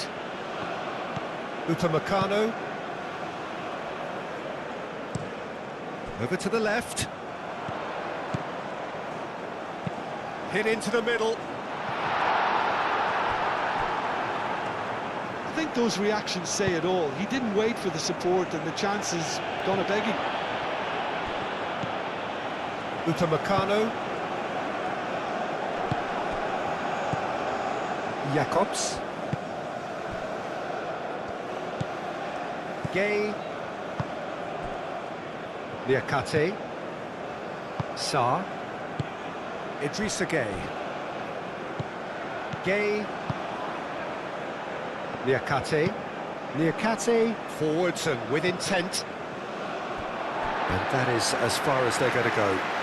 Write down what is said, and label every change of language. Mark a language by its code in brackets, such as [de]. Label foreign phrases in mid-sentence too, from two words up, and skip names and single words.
[en] Upamecano. Over to the left. Hit into the middle. I think those reactions say it all. He didn't wait for the support, and the chances gone a-begging. Upamecano. Jakobs. Gay. Niakate. Sarr. Idrissa Gay. Gay. Niakate. Niakate forwards and with intent. And that is as far as they're going to go.